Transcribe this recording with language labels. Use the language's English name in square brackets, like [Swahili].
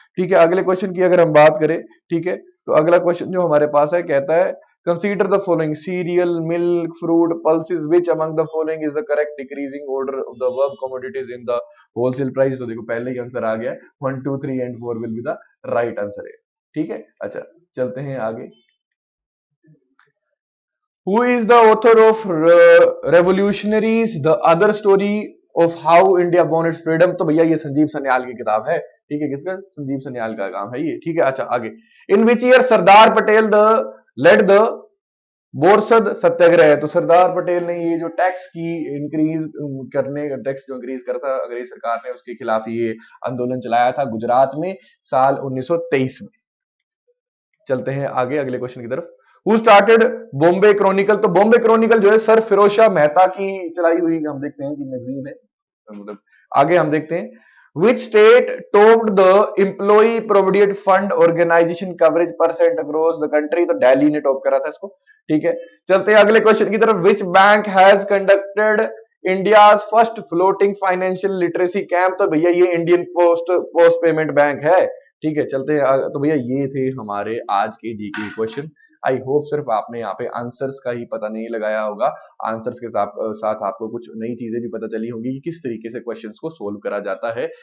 [Hindi] ठीक है, अगले क्वेश्चन की अगर हम बात करें, ठीक है, तो अगला क्वेश्चन जो हमारे पास है कहता है, [English] Consider the following cereal, milk, fruit, pulses, which among the following is the correct decreasing order of the verb commodities in the wholesale price? [Hindi] तो देखो पहले ही आंसर आ गया, 1 2 3 and 4 [English] will be the right answer [Hindi] है। ठीक है, अच्छा चलते हैं आगे। [English] Who is the author of Revolutionaries, the other story of how India won its freedom? [Hindi] तो भैया ये संजीव सन्याल की किताब है। ठीक है, किसका? संजीव सन्याल का काम है ये। ठीक है, अच्छा आगे। [English] In which year Sardar Patel led the Borsad Satyagraha? [Hindi] तो सरदार पटेल ने ये जो टैक्स की इंक्रीज करने, टैक्स जो इंक्रीज करता अंग्रेज सरकार ने, उसके खिलाफ ये आंदोलन चलाया था गुजरात में साल 1923 में। चलते हैं आगे अगले क्वेश्चन की तरफ। [English] Who started [Hindi] Bombay Chronicle? तो बॉम्बे क्रॉनिकल जो है सर फिरोज शाह मेहता की चलाई हुई, हम देखते हैं कि मैगजीन है। मतलब आगे हम देखते हैं, [English] which state topped the employee provident fund organization coverage percent across the country? [Hindi] तो दिल्ली ने टॉप करा था इसको। ठीक है, चलते हैं अगले क्वेश्चन की तरफ। [English] which bank has conducted India's first floating financial literacy camp? [Hindi] तो भैया ये इंडियन पोस्ट पेमेंट बैंक है। ठीक है, चलते हैं। तो भैया ये थे हमारे आज के जीके क्वेश्चन। आई होप सिर्फ आपने यहाँ पे आंसर्स का ही पता नहीं लगाया होगा, आंसर्स के साथ आपको कुछ नई चीजें भी पता चली होंगी कि किस तरीके से क्वेश्चंस को सोल्व करा जाता है।